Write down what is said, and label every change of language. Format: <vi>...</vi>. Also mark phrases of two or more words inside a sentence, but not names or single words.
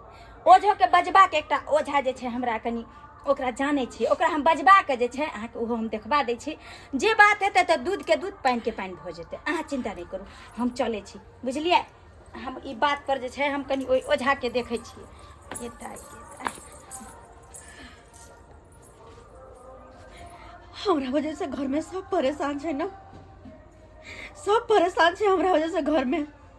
<mai>ओझो के बजबा के एकटा ओझा जे छै हमरा कनी ओकरा जानै छी, ओकरा हम बजबा के जे छै अहाँ के ओहो हम देखबा दै छी। जे बात हेतै त दूध के दूध पानि के पानि भ जेतै। अहाँ चिंता नहीं करू, हम चलै छी, बुझलिए? हम ई बात पर जे छै हम कनी ओइ ओझा के देखै छी। हमरा वजह से घर में सब परेशान है ना, सब परेशान है हमरा वजह से घर में।</mai>